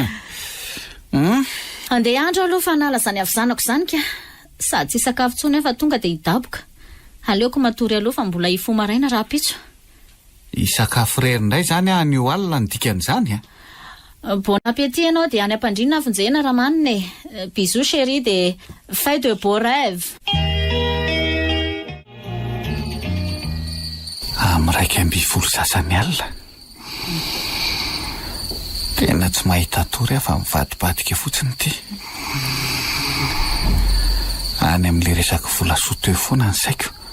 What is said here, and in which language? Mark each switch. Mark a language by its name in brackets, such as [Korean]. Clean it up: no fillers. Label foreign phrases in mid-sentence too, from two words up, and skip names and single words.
[Malagasy] Andeha andro aloha fa nala zany avy zanako zany ka. Sady tsy sakafo tsony fa tonga dia hidaboka. Aleoko matory aloha fa mbola hifo maraina raha pitso. Isakafo rery indray zany anio alina ny dikan'izany [French] Bon appétit [Malagasy] ianao dia any am-pandriana afonjena raha manina e. [French] Bisous chérie dia fais de beaux rêves. [Malagasy] Am'raika amby folo sasany alina. Tena tsy mahita tory afa mivadibadika fotsiny ty. Any amin'le resaka vola soto eo foana ny saiko.